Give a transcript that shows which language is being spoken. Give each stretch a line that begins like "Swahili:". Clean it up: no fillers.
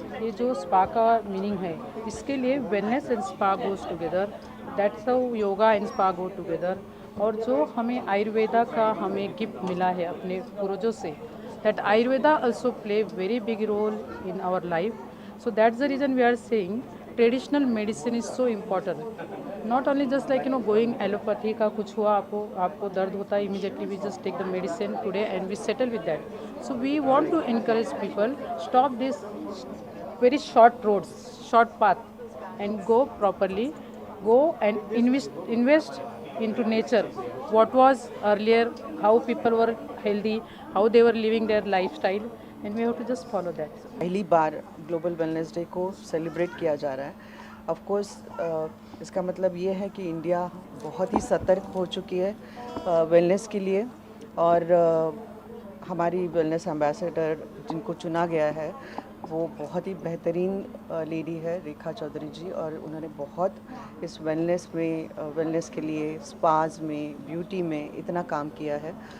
Hindi: ये जो स्पा का मीनिंग है, इसके लिए
English: Wellness and spa goes together, that's how yoga and spa go together.
Hindi: और जो हमें आयुर्वेदा का हमें गिफ्ट मिला है अपने पूर्वजों से,
English: That Ayurveda also play very big role in our life. So that's the reason we are saying traditional medicine is so important. Not only just like going allopathy
Hindi: का कुछ हुआ, आपको दर्द होता है,
English: immediately we just take the medicine today and we settle with that. So we want to encourage people, stop this very short roads, short path, and go properly, go and invest into nature. What was earlier, how people were healthy, how they were living their lifestyle, and we have to just follow that.
Hindi: पहली बार global wellness day को celebrate किया जा रहा है। Of course इसका मतलब ये है कि इंडिया बहुत ही सतर्क हो चुकी है वेलनेस के लिए, और हमारी वेलनेस एम्बेसडर जिनको चुना गया है वो बहुत ही बेहतरीन लेडी है, रेखा चौधरी जी, और उन्होंने बहुत इस वेलनेस के लिए स्पाज में, ब्यूटी में इतना काम किया है।